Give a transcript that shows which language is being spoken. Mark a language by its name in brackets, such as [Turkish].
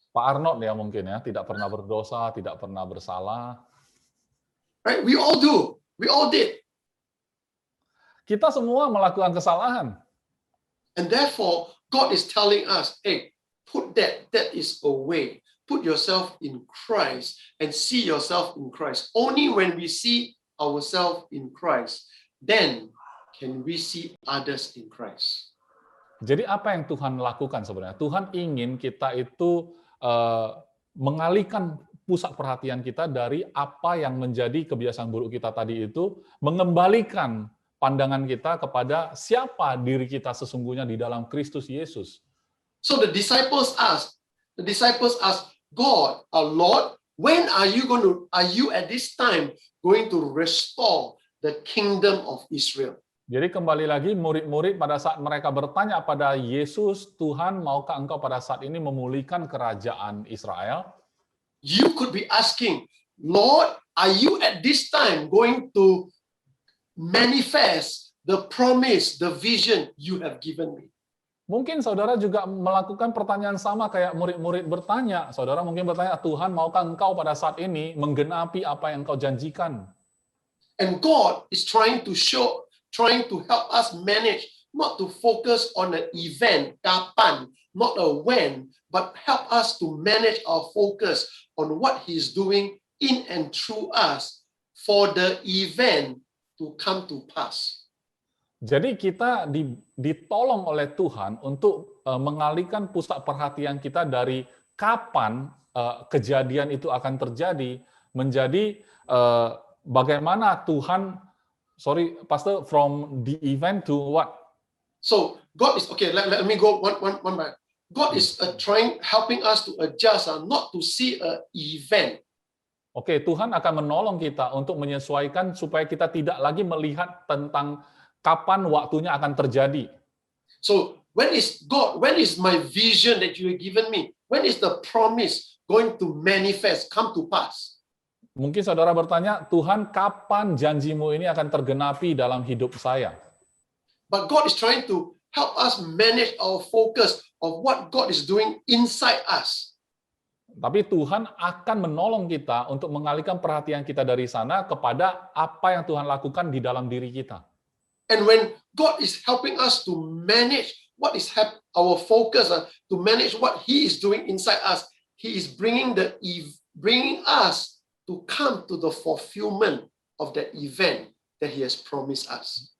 [Indonesian] Pak Arnold ya mungkin ya, tidak pernah berdosa, tidak pernah bersalah. [English] Right? We all do. We all did. [Indonesian] Kita semua melakukan kesalahan. [English] And therefore, God is telling us, hey, put that is away. Put yourself in Christ and see yourself in Christ. Only when we see ourselves in Christ, then can we see others in Christ. [Indonesian] Jadi apa yang Tuhan lakukan sebenarnya? Tuhan ingin kita itu mengalihkan pusat perhatian kita dari apa yang menjadi kebiasaan buruk kita tadi itu, mengembalikan pandangan kita kepada siapa diri kita sesungguhnya di dalam Kristus Yesus. [English] So the disciples ask, God, our Lord, when are you at this time going to restore the kingdom of Israel? [Indonesian] Jadi kembali lagi murid-murid pada saat mereka bertanya pada Yesus, Tuhan, maukah engkau pada saat ini memulihkan kerajaan Israel? [English] You could be asking, Lord, are you at this time going to manifest the promise, the vision you have given me? [Indonesian] Mungkin saudara juga melakukan pertanyaan sama kayak murid-murid bertanya. Saudara mungkin bertanya, Tuhan, maukah engkau pada saat ini menggenapi apa yang engkau janjikan? [English] And God is trying to help us manage, not to focus on an event, kapan, not a when, but help us to manage our focus on what He's doing in and through us for the event to come to pass. [Indonesian] Jadi kita ditolong oleh Tuhan untuk mengalihkan pusat perhatian kita dari kapan kejadian itu akan terjadi menjadi bagaimana Tuhan, Pastor, [English] from the event to what? So God is okay. Let me go one back. God is helping us to adjust, not to see an event. [Indonesian] Oke, Tuhan akan menolong kita untuk menyesuaikan supaya kita tidak lagi melihat tentang kapan waktunya akan terjadi. [English] So when is my vision that you have given me? When is the promise going to manifest, come to pass? [Indonesian] Mungkin saudara bertanya, Tuhan, kapan janjimu ini akan tergenapi dalam hidup saya? [English] But God is trying to help us manage our focus of what God is doing inside us. [Indonesian] Tapi Tuhan akan menolong kita untuk mengalihkan perhatian kita dari sana kepada apa yang Tuhan lakukan di dalam diri kita. [English] And when God is helping us to manage what is our focus, to manage what He is doing inside us, He is bringing us to come to the fulfillment of that event that He has promised us.